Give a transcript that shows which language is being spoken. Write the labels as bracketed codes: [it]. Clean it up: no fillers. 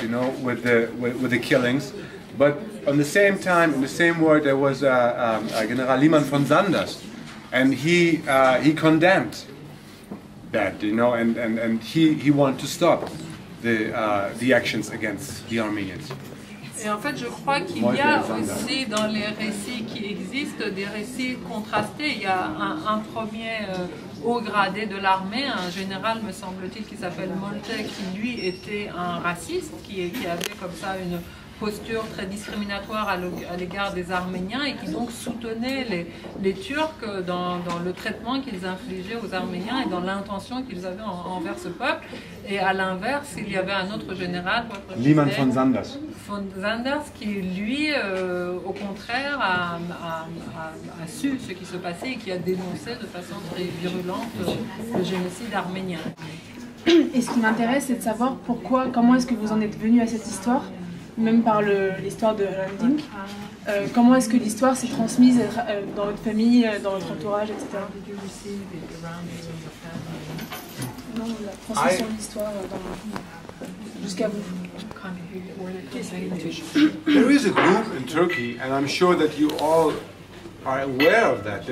[en] You know, with the killings. But on the same time, in the same word, there was General Liman von Sanders, and he condemned that. You know, and he wanted to stop the actions against the Armenians. [fr] Et en fait, je crois qu'il y a aussi dans les récits qui existent des récits contrastés. Il y a un premier haut gradé de l'armée, un général, me semble-t-il, qui s'appelle Moltke, qui lui était un raciste, qui avait comme ça une posture très discriminatoire à l'égard des Arméniens et qui donc soutenait les Turcs dans le traitement qu'ils infligeaient aux Arméniens et dans l'intention qu'ils avaient envers ce peuple. Et à l'inverse, il y avait un autre général, Liman von Sanders. Von Sanders, qui lui, au contraire, a su ce qui se passait et qui a dénoncé de façon très virulente le génocide arménien. Et ce qui m'intéresse, c'est de savoir comment est-ce que vous en êtes venu à cette histoire, même par l'histoire de Hrant Dink. Comment est-ce que l'histoire s'est transmise dans votre famille, dans votre entourage, etc. Non, la transmission de l'histoire jusqu'à vous. [en] There is a group in Turkey, and I'm sure that you all are aware of that.